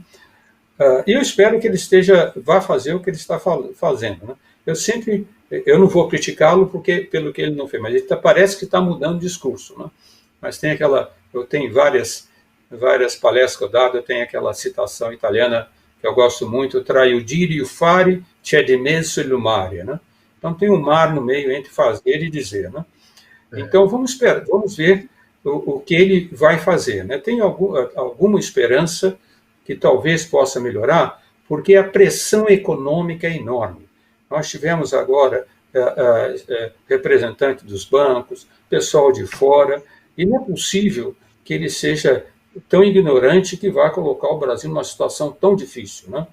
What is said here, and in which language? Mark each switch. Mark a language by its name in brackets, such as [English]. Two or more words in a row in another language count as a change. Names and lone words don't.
[Portuguese] E eu espero que ele vá fazer o que ele está fazendo, né? Eu não vou criticá-lo pelo que ele não fez, mas ele parece que está mudando o discurso, né? Mas eu tenho várias palestras que eu dado, eu tenho aquela citação italiana que eu gosto muito, [Italian] tra il dire e o fare c'è di mezzo il mare, [Portuguese] né? Então tem um mar no meio entre fazer e dizer, né? Então vamos ver o que ele vai fazer, né? Tem alguma esperança que talvez possa melhorar, porque a pressão econômica é enorme. Nós tivemos agora representante dos bancos, pessoal de fora, e não é possível que ele seja tão ignorante que vá colocar o Brasil numa situação tão difícil, né?